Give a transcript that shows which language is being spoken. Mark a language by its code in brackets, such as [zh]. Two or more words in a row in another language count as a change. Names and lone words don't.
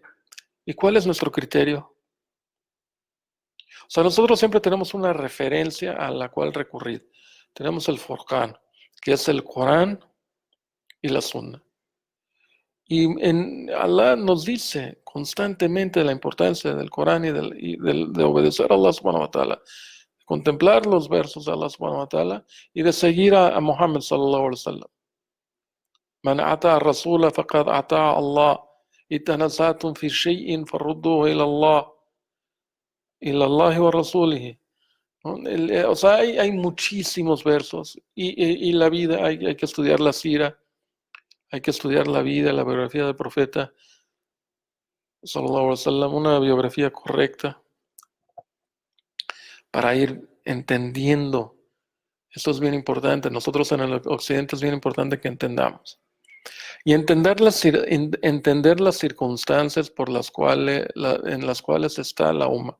[es] ¿Y cuál es nuestro criterio? O sea, nosotros siempre tenemos una referencia a la cual recurrir. Tenemos el Furqán, que es el Corán y la Sunna. Y Allah nos dice constantemente la importancia del Corán de obedecer a Allah [ar] سبحانه وتعالى, [es] de contemplar los versos de Allah [ar] سبحانه وتعالى [es] y de seguir a Muhammad [ar] صلى الله عليه وسلم. من أطاع الرسول فقد أطاع الله. تنازعتم في شيء فردوه إلى الله ورسوله. [es] ¿No? O sea, hay muchísimos versos y la vida, hay que estudiar la sira, hay que estudiar la vida, la biografía del profeta, [ar] صلى الله عليه وسلم, [es] una biografía correcta para ir entendiendo. Esto es bien importante. Nosotros en el occidente es bien importante que entendamos. Y entender las circunstancias en las cuales está la UMA.